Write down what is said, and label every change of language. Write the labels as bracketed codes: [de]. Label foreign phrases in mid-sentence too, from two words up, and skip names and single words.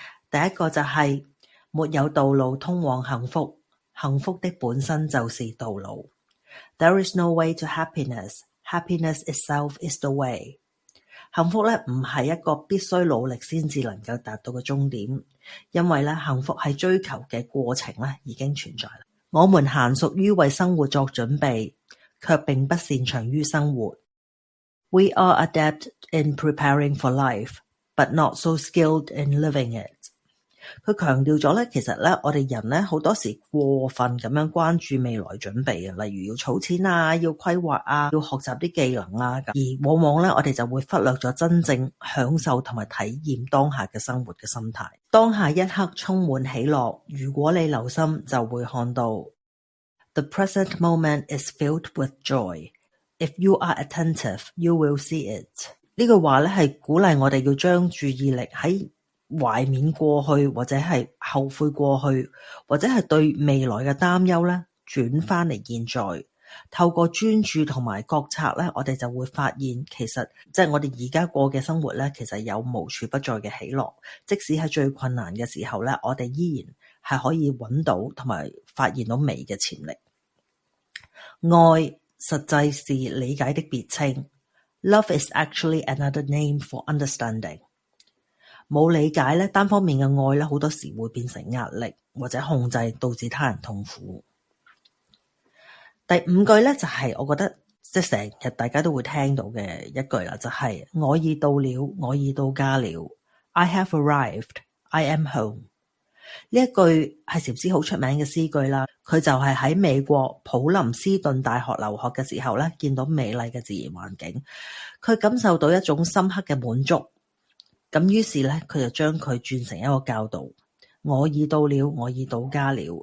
[yue] 第一個就係沒有道路通往幸福，幸福的本身就是道路。 [en] There is no way to happiness. Happiness itself is the way. [yue] 幸福咧唔係一個必須努力先至能夠達到嘅終點，因為咧幸福係追求嘅過程咧已經存在啦。我們嫻熟於為生活作準備，卻並不擅長於生活。 [en] We are adept in preparing for life, but not so skilled in living it. [yue] 佢強調咗咧，其實咧我哋人咧好多時過分咁樣關注未來準備啊，例如要儲錢啊，要規劃啊，要學習啲技能啊，而往往咧我哋就會忽略咗真正享受同埋體驗當下嘅生活嘅心態。當下一刻充滿喜樂，如果你留心就會看到。 [en] The present moment is filled with joy. If you are attentive, you will see it. [yue] 呢句話咧係鼓勵我哋要將注意力喺懷緬過去，或者係後悔過去，或者係對未來嘅擔憂咧，轉翻嚟現在。透過專注同埋覺察咧，我哋就會發現其實即係我哋而家過嘅生活咧，其實有無處不在嘅喜樂。即使喺最困難嘅時候咧，我哋依然係可以揾到同埋發現到美嘅潛力。愛實際是理解的別稱。 [en] Love is actually another name for understanding. [yue] 冇理解咧，單方面嘅愛咧，好多時會變成壓力或者控制，導致他人痛苦。第五句咧就係我覺得即係成日大家都會聽到嘅一句啦，就係我已到了，我已到家了。 [en] I have arrived, I am home。 [yue] 呢一句係禪師好出名嘅詩句啦，佢就係喺美國普林斯頓大學留學嘅時候咧，見到美麗嘅自然環境，佢感受到一種深刻嘅滿足。咁於是咧，佢就將佢轉成一個教導。我已到了，我已到家了。